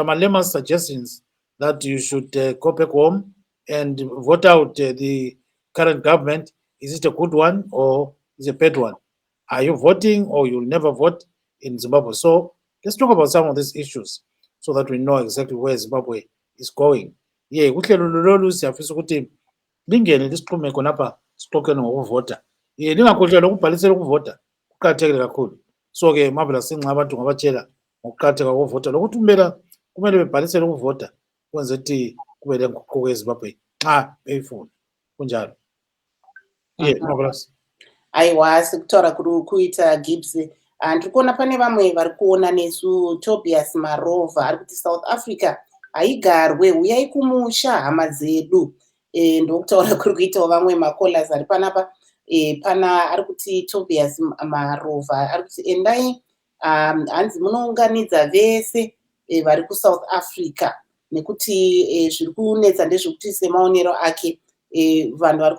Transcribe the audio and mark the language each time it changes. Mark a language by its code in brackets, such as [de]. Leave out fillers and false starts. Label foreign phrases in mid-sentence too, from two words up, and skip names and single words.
[en] Malema's suggestions that you should go back home and vote out the current government, is it a good one or is it a bad one? Are you voting or you'll never vote in Zimbabwe? So let's talk about some of these issues so that we know exactly where Zimbabwe is going. Yeah, [nd] kuhlelo lolu siyafisa ukuthi lingene lisixhume khonapha sixoxeni ngokuvota. Lingakhohlelwa ukubhalisela ukuvota kuqakathekile kakhulu. So ke mabela sinxa abantu ngabatshela ngokuqakatheka kokuvota lokuthi kumele bebhalisele ukuvota kwenze ukuthi kube lenguquko eZimbabwe xa beyifuna kunjalo. [en] Yeah, [nd] mabela. [sn] aiwa sekutaura kuita Gibbs ndiri kuona pane vamwe vari kuona nesu Tobias Marova ari kuti South Africa haigarwe uyai kumusha hama dzedu ndokutaura kuri kuitawo vamwe makolas ari panapa pana ari kuti Tobias Marova ari kuti endai hanzi munounganidza vese vari kuSouth Africa nekuti zviri kunetsa ndezvekuti semaonero ake vanhu vari